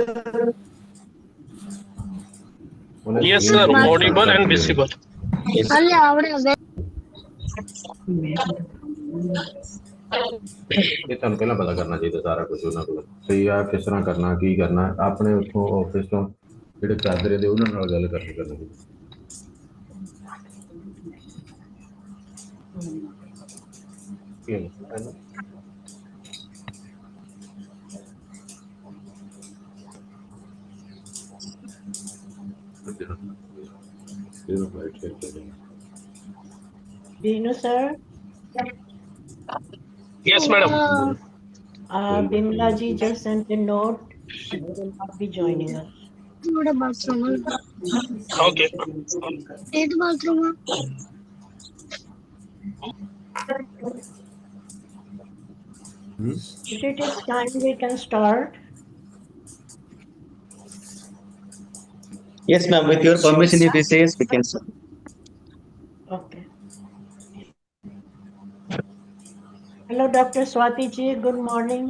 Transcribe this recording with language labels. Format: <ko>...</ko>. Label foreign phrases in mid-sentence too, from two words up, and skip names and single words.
<en>Yes, sir. Audible and visible. Yes. अरे आवड़े</en> <pa>ਇਹ ਤੁਹਾਨੂੰ ਪਹਿਲਾਂ ਪਤਾ ਕਰਨਾ ਚਾਹੀਦਾ ਸਾਰਾ ਕੁਝ ਉਹਨਾਂ ਕੋਲ ਸਹੀ ਆ ਕਿਸ ਤਰ੍ਹਾਂ ਕਰਨਾ ਕੀ ਕਰਨਾ ਆਪਣੇ ਉੱਥੋਂ ਆਫਿਸ ਤੋਂ ਜਿਹੜੇ ਚਾਦਰੇ ਦੇ ਉਹਨਾਂ ਨਾਲ ਗੱਲ ਕਰਨੀ ਚਾਹੀਦੀ ਕੀ ਹੈ ਨਾ ਇਹਨੂੰ</pa> <en>flight check</en> <pa>ਕਰਨੀ</pa> <en>Vinu sir. Yes, madam. Bimla ji just sent a note. They will not be joining us.</en> <hi>थोड़ा बाथरूम</hi> <en>Okay.</en> <hi>एक बाथरूम</hi> <en>If it is time, we can start. Yes, ma'am. With your permission, if he says, we can start. Okay. Hello, Dr. Swati ji. Good morning.</en>